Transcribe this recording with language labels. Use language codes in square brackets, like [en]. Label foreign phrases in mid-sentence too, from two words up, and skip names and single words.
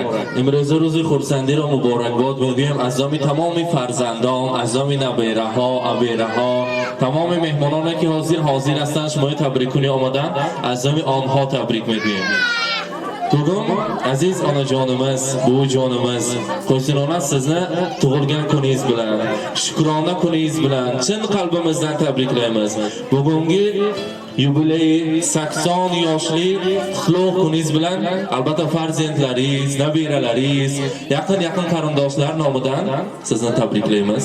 [fa] امروز روز خورسندی را مبارک باد میگویم از نام تمام فرزندان، از نام نبیره ها، عبیره ها، تمام مهمانانی که حاضر هستند شما تبریکونی آمدن، از نام آنها تبریک میگویم. [uz] Tug'um aziz onajonimiz, buvijonimiz, qo'shnilarimiz sizni tug'ilgan kuningiz bilan, shukrona kuningiz bilan chin qalbimizdan tabriklaymiz. Bugungi yubiley 80 yoshlik qutlug' kuningiz bilan albatta farzandlaringiz, nabiralaringiz, yaqin qarindoshlar nomidan sizni tabriklaymiz.